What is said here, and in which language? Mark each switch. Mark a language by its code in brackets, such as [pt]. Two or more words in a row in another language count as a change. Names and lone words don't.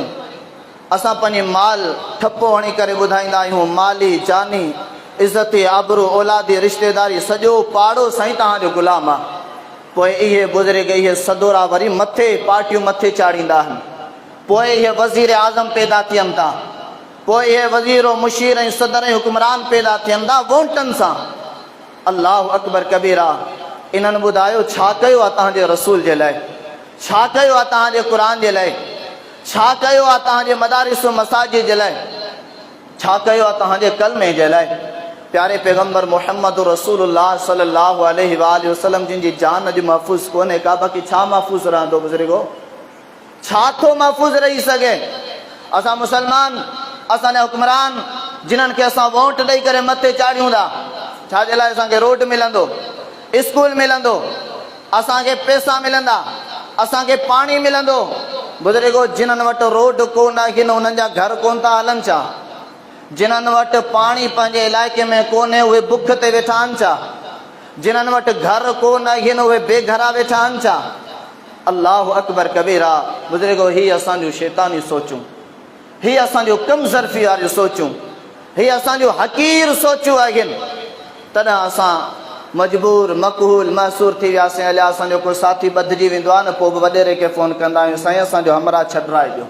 [sd] असां पंहिंजी माल ठपो हणी करे ॿुधाईंदा आहियूं, माली जानी इज़त आबरू औलादी रिश्तेदारी सॼो पाड़ो साईं तव्हांजो ग़ुलाम आहे। पोइ इहे बुज़ुर्ग इहे सदोरा वरी मथे पार्टियूं मथे चाढ़ींदा आहिनि, पोइ इहे वज़ीर आज़म पैदा थियनि था, पोइ इहे वज़ीर मुशीर ऐं सदर ऐं हुक्मरान पैदा थियनि था वोटनि सां। [ar] الله أكبر كبيرا. [sd] इन्हनि ॿुधायो छा कयो आहे तव्हांजे रसूल जे लाइ, छा कयो आहे तव्हांजे क़ुर जे लाइ, छा कयो आहे तव्हांजे मदारिस मसाजिद जे लाइ, छा कयो आहे तव्हांजे कलमे जे लाइ। प्यारे पैगम्बर मुहम्मद [ar] رسول الله صلى الله عليه وسلم [sd] जिन जी जान अॼु महफ़ूज़ कोन्हे का, बाक़ी छा महफ़ूज़ रहंदो बुज़ुर्गो, छा थो महफ़ूज़ रही सघे। असां मुसलमान, असांजा हुक्मरान जिन्हनि खे असां वोट ॾेई करे मथे चाढ़ियूं था, छाजे लाइ असांखे रोड मिलंदो, स्कूल मिलंदो, असांखे पैसा मिलंदा, असांखे पाणी मिलंदो। बुज़ुर्गो, जिन्हनि वटि रोड कोन आहिनि उन्हनि जा घर कोन था हलनि छा, जिन्हनि वटि पाणी पंहिंजे इलाइक़े में कोन्हे उहे बुख ते वेठा आहिनि छा, जिन्हनि वटि घर कोन आहिनि उहे बेघरा वेठा आहिनि छा। [ar] الله أكبر كبيرا. [sd] बुज़ुर्गो, हीअ असांजूं शैतानी सोचूं, हीअ असांजो कम ज़र्फ़ी वारियूं सोचूं, हीअ असांजूं हक़ीर सोचूं आहिनि। तॾहिं असां मजबूर मक़हूल महसूर थी वियासीं। हलिया असांजो को साथी ॿधिजी वेंदो आहे न, पोइ बि वॾेरे खे फ़ोन कंदा आहियूं, साईं असांजो हमरा छॾाए ॾियो।